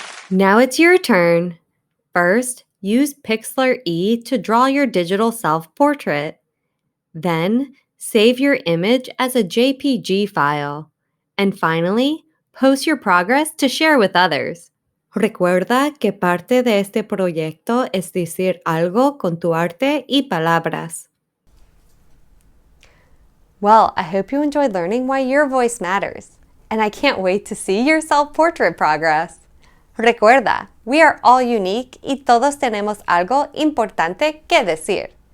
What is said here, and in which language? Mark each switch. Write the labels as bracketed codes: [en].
[en] Now it's your turn. First, use Pixlr E to draw your digital self-portrait. Then, save your image as a JPG file. And finally, post your progress to share with others. [es] Recuerda que parte de este proyecto es decir algo con tu arte y palabras. [en] Well, I hope you enjoyed learning why your voice matters. And I can't wait to see your self-portrait progress. [es] Recuerda, [en] we are all unique [es] y todos tenemos algo importante que decir.